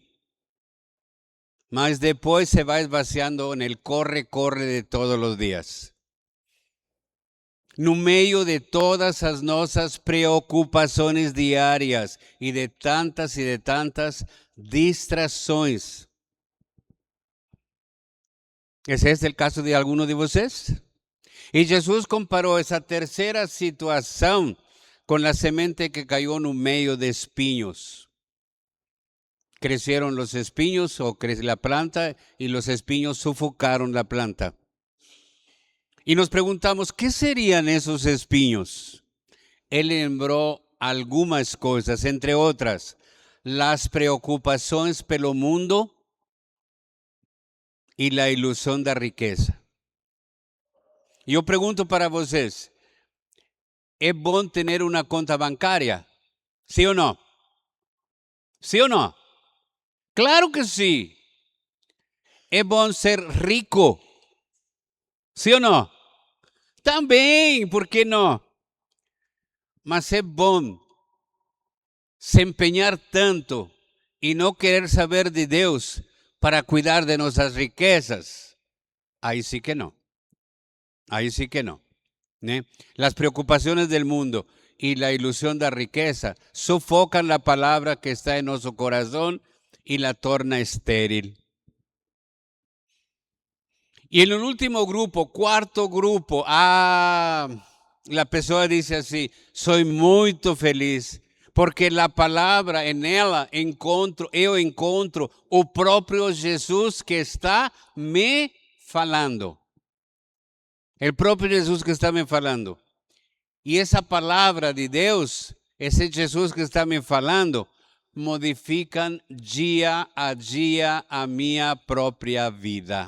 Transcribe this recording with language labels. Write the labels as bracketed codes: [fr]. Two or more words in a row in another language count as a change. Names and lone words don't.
[pt] Mas depois se vai esvaziando no corre de todos os dias. No meio de todas as nossas preocupações diárias e de tantas distrações. [es] ¿Ese es el caso de alguno de vocês? [pt] E Jesus comparou essa terceira situação com a semente que caiu no meio de espinhos. [es] Crecieron los espinhos o la planta y los espinhos sufocaron la planta. Y nos preguntamos, ¿qué serían esos espinhos? Él lembró algunas cosas, entre otras, las preocupaciones [pt] pelo mundo [es] y la ilusión [pt] da riqueza. [es] Yo pregunto para vocês, ¿es bom tener una conta bancaria? ¿Sí o no? ¿Sí o no? Claro que sí. ¿Es bom ser rico? ¿Sí o no? [pt] Também, por que não? Mas é bom se empenhar tanto e não querer saber de Deus para cuidar de nossas riquezas. Aí sí que não. Aí sí que não. ¿Eh? [es] Las preocupaciones del mundo y la ilusión de riqueza sofocan la palabra que está en nuestro corazón y la torna estéril. Y en el último grupo, cuarto grupo, la persona dice así: soy muy feliz, porque la palavra en [pt] ela eu encontro o próprio Jesus que está me falando. El próprio Jesus que está me falando. E essa palavra de Deus, esse Jesus que está me falando, modificam dia a minha própria vida.